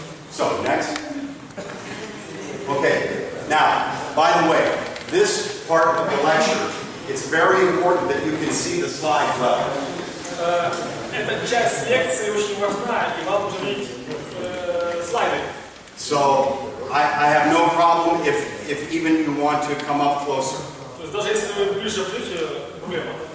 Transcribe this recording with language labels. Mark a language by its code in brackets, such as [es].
[en] So next. Okay. Now, by the way, this part of the lecture, it's very important that you can see the slide well. [ru] Эта часть лекции очень важна, и вам нужно видеть слайды. [en] So I have no problem if even you want to come up closer. [ru] То есть даже если вы ближе придете, проблема.